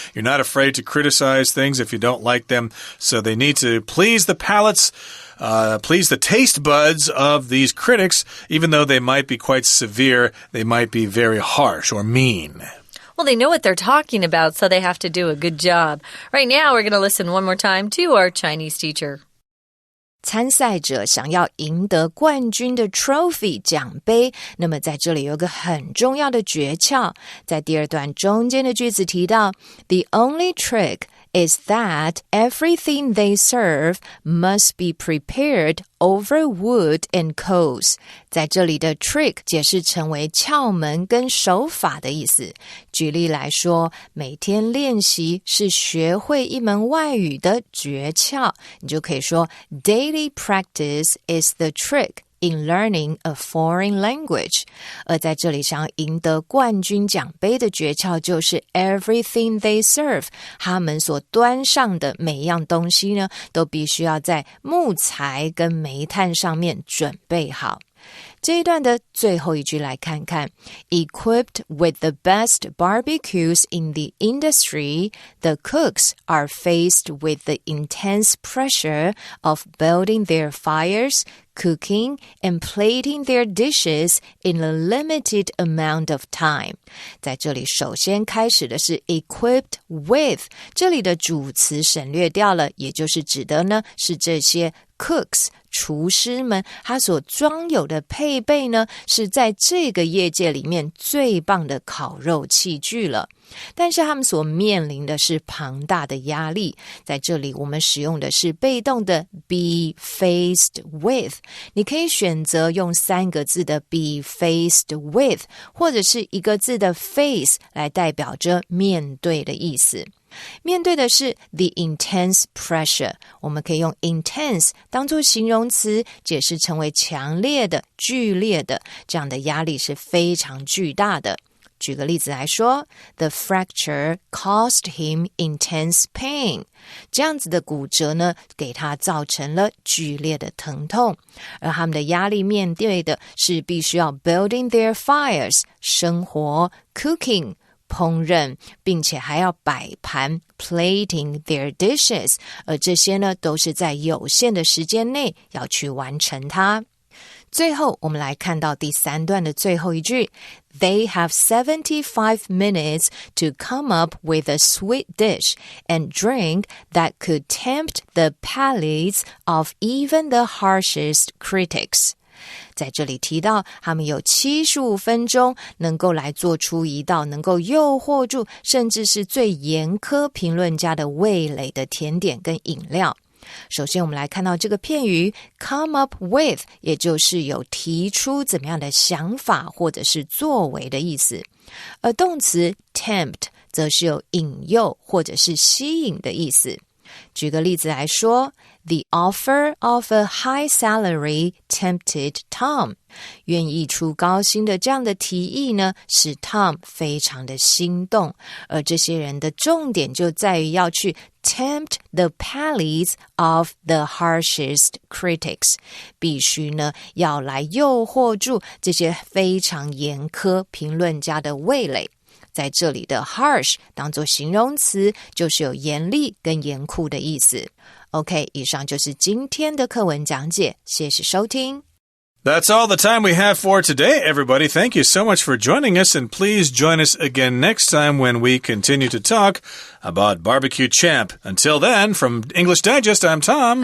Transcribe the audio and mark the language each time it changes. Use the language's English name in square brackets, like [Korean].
[English] You're not afraid to criticize things if you don't like them. So they need to please the palates, please the taste buds of these critics, even though they might be quite severe. They might be very harsh or mean. Well, they know what they're talking about, so they have to do a good job. Right now, we're going to listen one more time to our Chinese teacher. [Chinese] 参赛者想要赢得冠军的 trophy 奖杯，那么在这里有个很重要的诀窍，在第二段中间的句子提到 [English] The only trick is that everything they serve must be prepared over wood and coals. [Chinese] 在这里的 trick 解释成为窍门跟手法的意思。举例来说，每天练习是学会一门外语的诀窍，你就可以说 [English] Daily practice is the trick in learning a foreign language. [Chinese] 而在这里想要赢得冠军奖杯的诀窍就是 [English] everything they serve. [Chinese] 他们所端上的每一样东西呢，都必须要在木材跟煤炭上面准备好。这一段的最后一句来看看 [English] Equipped with the best barbecues in the industry, the cooks are faced with the intense pressure of building their fires, cooking, and plating their dishes in a limited amount of time. [Chinese] 在这里首先开始的是 [English] equipped with, [Chinese] 这里的主词省略掉了，也就是指的呢是这些cooks 厨师们他所装有的配备呢是在这个业界里面最棒的烤肉器具了，但是他们所面临的是庞大的压力。在这里我们使用的是被动的 [English] be faced with， [Chinese] 你可以选择用3个字的 be faced with 或者是1个字的 face 来代表着面对的意思。面对的是 [English] the intense pressure， [Chinese] 我们可以用 intense 当作形容词，解释成为强烈的、剧烈的，这样的压力是非常巨大的。举个例子来说 [English] The fracture caused him intense pain. [Chinese] 这样子的骨折呢，给他造成了剧烈的疼痛。而他们的压力面对的是必须要 [English] building their fires [Chinese] 生活 cooking烹饪，并且还要摆盘 [English] plating their dishes， [Chinese] 而这些呢都是在有限的时间内要去完成它。最后我们来看到第3段的最后一句 [English] They have 75 minutes to come up with a sweet dish and drink that could tempt the palates of even the harshest critics。 [Chinese] 在这里提到他们有75分钟能够来做出一道能够诱惑住甚至是最严苛评论家的味蕾的甜点跟饮料。首先我们来看到这个片语 [English] come up with， [Chinese] 也就是有提出怎么样的想法或者是作为的意思，而动词 tempt 则是有引诱或者是吸引的意思。举个例子来说 [English] The offer of a high salary tempted Tom. [Chinese] 愿意出高薪的这样的提议呢，使 Tom 非常的心动，而这些人的重点就在于要去 [English] tempt the palates of the harshest critics. [Chinese] 必须呢要来诱惑住这些非常严苛评论家的味蕾。在这里的 harsh 当作形容词，就是有严厉跟严酷的意思。 OK， 以上就是今天的课文讲解，谢谢收听。 [English] That's all the time we have for today, everybody. Thank you so much for joining us, and please join us again next time when we continue to talk about Barbecue Champ. Until then, from English Digest, I'm Tom.